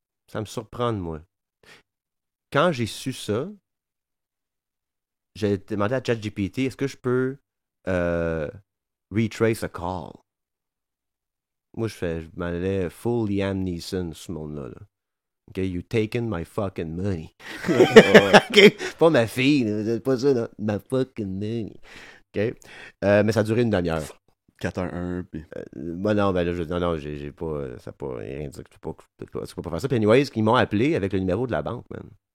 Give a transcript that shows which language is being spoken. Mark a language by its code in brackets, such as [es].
[fr] Ça me surprend de moi. Quand j'ai su ça, j'ai demandé à ChatGPT, est-ce que je peux [en] retrace a call? [fr] Moi, je m'en allais full Liam Neeson, ce monde-là. Là. [en] OK, you taken my fucking money. [fr] OK, pas ma fille, c'est pas ça, non. Ma [en] fucking money. [fr] OK, mais ça a duré une demi-heure. 4-1-1, puis... non, ben là, non, j'ai pas... Ça n'a pas rien dit que tu peux pas faire ça. Puis anyways, ils m'ont appelé avec le numéro de la banque, man.